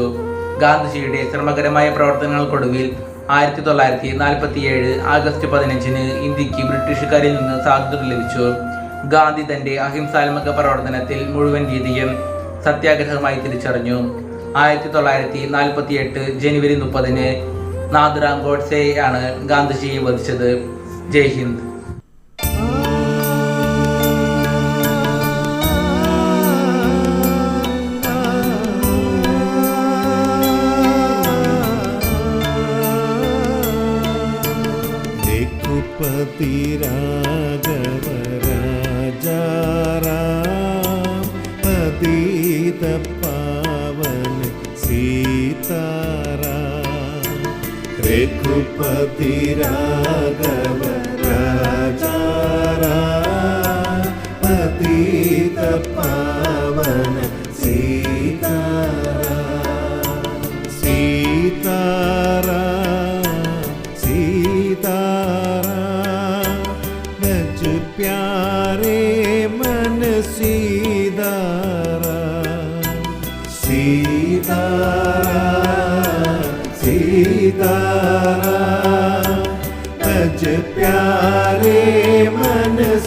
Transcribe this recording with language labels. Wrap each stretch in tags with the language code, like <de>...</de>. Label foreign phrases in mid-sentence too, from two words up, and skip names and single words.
<ml>ഗാന്ധിജിയുടെ ശ്രമകരമായ പ്രവർത്തനങ്ങൾക്കൊടുവിൽ 1947 ആഗസ്റ്റ് 15 ഇന്ത്യക്ക് ബ്രിട്ടീഷുകാരിൽ നിന്ന് സ്വാതന്ത്ര്യം ലഭിച്ചു. ഗാന്ധി തന്റെ അഹിംസാത്മക പ്രവർത്തനത്തിൽ മുഴുവൻ രീതിയും സത്യാഗ്രഹമായി തിരിച്ചറിഞ്ഞു. 1948 ജനുവരി 30 നാഥുറാം ഗോഡ്സെയാണ് ഗാന്ധിജിയെ വധിച്ചത്. ജയ് ഹിന്ദ്.</ml> <hi>रघुपति राघव राजा राम पतित पावन सीताराम। रघुपति राघव राजा राम पतित पावन सीताराम सीताराम सीताराम बज प्यारे मन सीताराम सीताराम सीताराम बज प्यारे मन</hi>